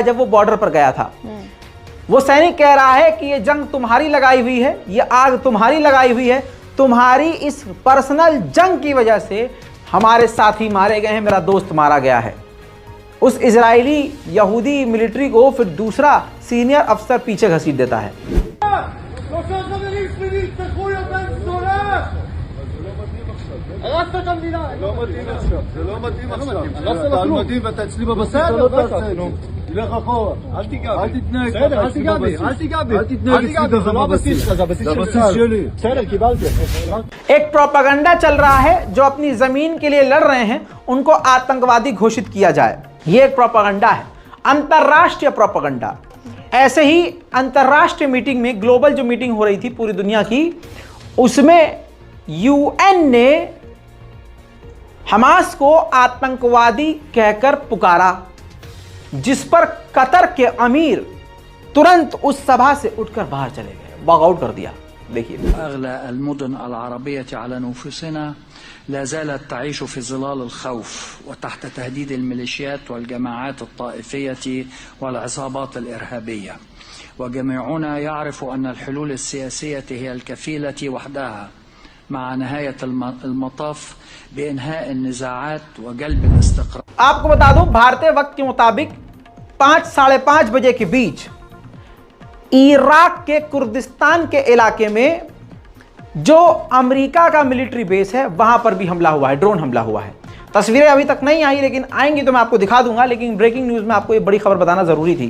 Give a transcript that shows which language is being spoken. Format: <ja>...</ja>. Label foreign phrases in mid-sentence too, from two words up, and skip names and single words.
<hi>जब वो बॉर्डर पर गया था, वो सैनिक कह रहा है कि ये जंग तुम्हारी लगाई हुई है, ये आग तुम्हारी लगाई हुई है, तुम्हारी इस पर्सनल जंग की वजह से हमारे साथी मारे गए हैं, मेरा दोस्त मारा गया है। उस इजरायली यहूदी मिलिट्री को फिर दूसरा सीनियर अफसर पीछे घसीट देता है।</hi> <he>הרסת את המדינה. לא מתאים עכשיו. זה לא מתאים עכשיו. אתה על מדים ואתה אצלי בבשר. תלך אחורה. אל תיגע בי. אל תתנהג. בסדר, אל תיגע בי. אל תיגע בי. אל תתנהג אצלי זה לא הבסיס שלך, זה הבסיס שלי. בסדר, קיבלתי.</he> <hi>एक प्रोपेगेंडा चल रहा है, जो अपनी जमीन के लिए लड़ रहे हैं उनको आतंकवादी घोषित किया जाए। ये एक प्रोपेगेंडा है, अंतरराष्ट्रीय प्रोपेगेंडा। ऐसे ही अंतरराष्ट्रीय मीटिंग में, ग्लोबल जो मीटिंग हो रही थी पूरी दुनिया की, उसमें यूएन ने हमास को आतंकवादी कहकर पुकारा, जिस पर कतर के अमीर तुरंत उस सभा से उठकर बाहर चले गए, वॉकआउट कर दिया। देखिए,</hi> <ar>أغلى المدن العربية على نفوسنا لا زالت تعيش في ظلال الخوف وتحت تهديد الميليشيات والجماعات الطائفية والعصابات الإرهابية، وجميعنا يعرف أن الحلول السياسية هي الكفيلة وحدها مع نهاية المطاف بإنهاء النزاعات وجلب الاستقرار।</ar> <hi>आपको बता दूं, भारतीय वक्त के मुताबिक 5 साढ़े 5 बजे के बीच इराक के कुर्दिस्तान के इलाके में जो अमेरिका का मिलिट्री बेस है, वहां पर भी हमला हुआ है, ड्रोन हमला हुआ है। तस्वीरें अभी तक नहीं आई, लेकिन आएंगी तो मैं आपको दिखा दूंगा। लेकिन</hi> <en>breaking news</en> <hi>में आपको ये बड़ी खबर बताना जरूरी थी।</hi>